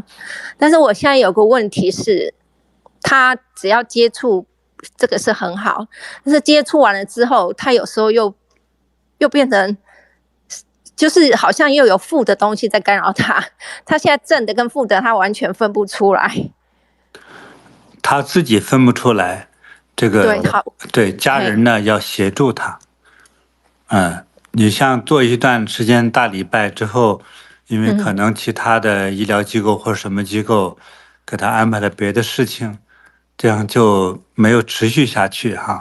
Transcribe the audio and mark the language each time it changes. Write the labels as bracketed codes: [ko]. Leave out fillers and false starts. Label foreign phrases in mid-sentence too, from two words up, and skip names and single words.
[zh] 但是我現在有個問題是，他只要接觸這個是很好，但是接觸完了之後，他有時候又變成，就是好像又有負的東西在干擾他。他現在正的跟負的，他完全分不出來。他自己分不出来，這個對家人呢要協助他。你像做一段時間大禮拜之後，因為可能其他的醫療機構或者什麼機構給他安排了別的事情，這樣就沒有持續下去哈。